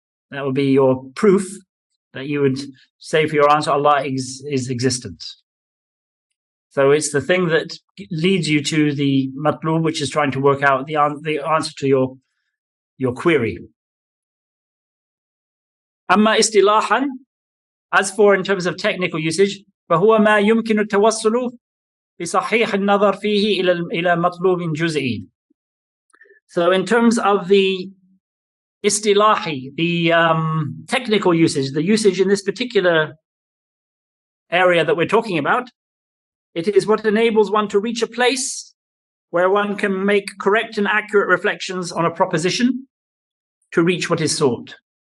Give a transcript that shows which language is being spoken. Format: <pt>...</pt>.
<en>That would be your proof that you would say for your answer, Allah is existent. So it's the thing that leads you to the matlub, which is trying to work out the answer to your query.</en> <ar>Amma istilahan,</ar> <en>as for in terms of technical usage,</en> <ar>فهو ما يمكن التوصل بصحيح النظر فيه إلى مطلوب جزئي.</ar> <en>So in terms of the istilahi, the technical usage, the usage in this particular area that we're talking about, it is what enables one to reach a place where one can make correct and accurate reflections on a proposition to reach what is sought.</en>